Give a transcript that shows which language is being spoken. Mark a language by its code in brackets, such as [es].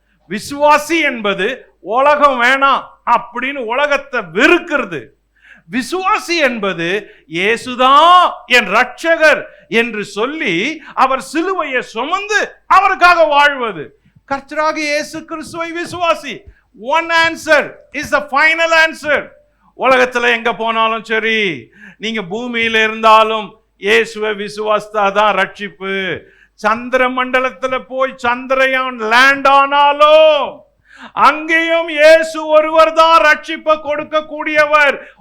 [ta] விசுவாசி என்பது உலகம் வேணாம் அப்படின்னு உலகத்தை வெறுக்கிறது. விசுவாசி என்பது இயேசுதான் என் ரட்சகர் என்று சொல்லி அவர் சிலுவையை சுமந்து அவருக்காக வாழ்வது. கர்த்தராக இயேசு கிறிஸ்துவை விசுவாசி. [en] One answer is the final answer. [ta] உலகத்துல எங்க போனாலும் சரி, நீங்க பூமியில இருந்தாலும் இயேசுவை விசுவாசித்தாதான் ரட்சிப்பு. சந்திர மண்டலத்துல போய் சந்திரயான் லேண்ட் ஆனாலும் அங்கேயும் இயேசு ஒருவர் தான் ரட்சிப்பை கொடுக்க கூடியவர்.